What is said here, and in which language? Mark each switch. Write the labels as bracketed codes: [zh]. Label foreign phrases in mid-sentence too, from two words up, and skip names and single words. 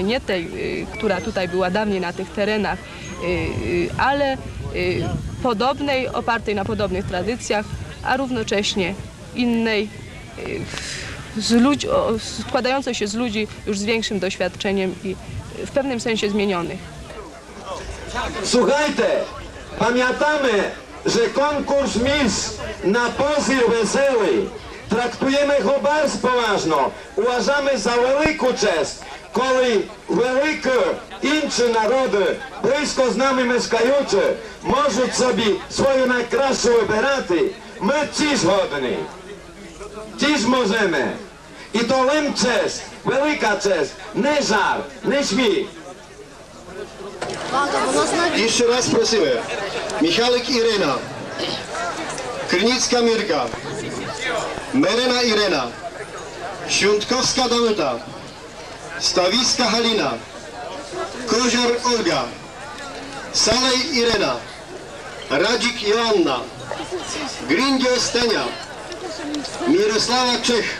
[pl] Nie tej, która tutaj była dawniej na tych terenach, ale podobnej, opartej na podobnych tradycjach, a równocześnie innej, składającej się z ludzi już z większym doświadczeniem i w pewnym sensie zmienionych. Słuchajcie, pamiętamy, że konkurs Miss na Poził Weselий traktujemy go bardzo poważnie. Uważamy za wielką cześć, [rue] коли великі інші народи, близько з нами мешкаючи, можуть собі свою найкращу вибирати, ми теж годні. Теж можемо. І то лим честь, велика честь, не жарт, не śmiech. [pl] Jeszcze raz prosimy. Michalik Irena, Krynicka Mirka, Merena Irena, Świątkowska Danuta, Stawiska Halina, Kozior Olga, Salej Irena, Radzik Joanna, Grindio Stenia, Mirosława Czech.